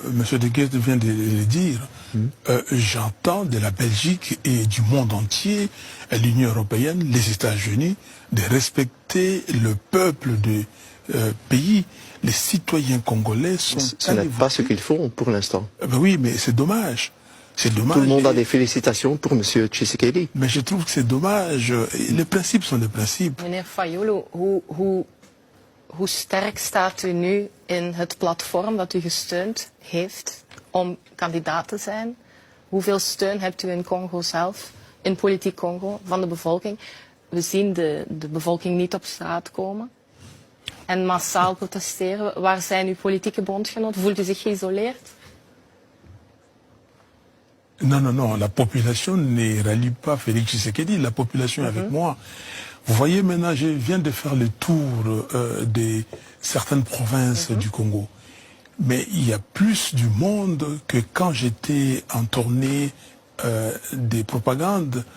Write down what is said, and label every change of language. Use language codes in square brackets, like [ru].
[fr] Monsieur De Guet vient de le dire, j'entends de la Belgique et du monde entier, l'Union européenne, les États-Unis, de respecter le peuple du pays. Les citoyens congolais sont... Ce n'est pas ce qu'ils font pour l'instant. Ben oui, mais c'est dommage. C'est dommage. Tout le monde a des félicitations pour M. Tshisekedi. Mais je trouve que c'est dommage. Les principes sont des principes. [nl] Meneer Fayoulou, hoe sterk staat u nu in het platform dat u gesteund heeft om kandidaat te zijn? Hoeveel steun hebt u in Congo zelf, in politiek Congo, van de bevolking? We zien de bevolking niet op straat komen en massaal protesteren. Waar zijn uw politieke bondgenoten? Voelt u zich geïsoleerd? [fr] Non, la population ne rallie pas Félix Tshisekedi, la population est avec moi. Vous voyez maintenant, je viens de faire le tour de certaines provinces du Congo. Mais il y a plus du monde que quand j'étais en tournée des propagandes.